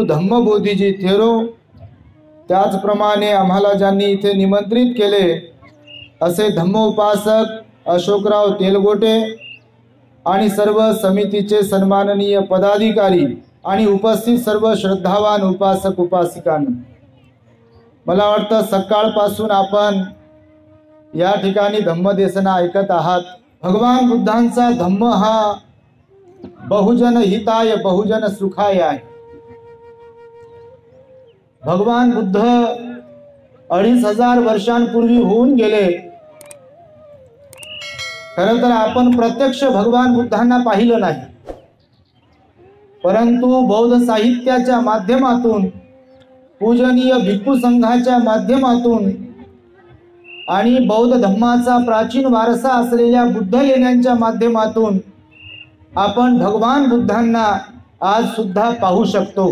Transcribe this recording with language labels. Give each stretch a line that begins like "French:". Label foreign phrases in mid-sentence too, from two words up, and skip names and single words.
Marathi: धम्मबोधीजी थेरो, त्याचप्रमाणे आम्हाला ज्यांनी इथे निमंत्रित केले असे धम्मोपासक अशोकराव तेलगोटे आणि सर्व समितीचे सन्माननीय पदाधिकारी आणि उपस्थित सर्व श्रद्धावान उपासक उपासिकांना, मला वाटतं सकाळपासून आपण या ठिकाणी धम्मदेसना ऐकत आहात। भगवान बुद्धांचा धम्म हा
Sanskrit: बहुजन हिताय बहुजन सुखाय
Marathi: आहे। भगवान बुद्ध 2500 वर्षांपूर्वी होऊन गेले। खरं तर आपण प्रत्यक्ष भगवान बुद्धांना पाहिलं नाही, परंतु बौद्ध साहित्याच्या माध्यमातून पूजनीय भिक्खू संघाच्या माध्यमातून आणि बौद्ध धम्माचा प्राचीन वारसा असलेल्या बुद्ध लेण्यांच्या माध्यमातून आपण भगवान बुद्धांना आज सुद्धा पाहू शकतो।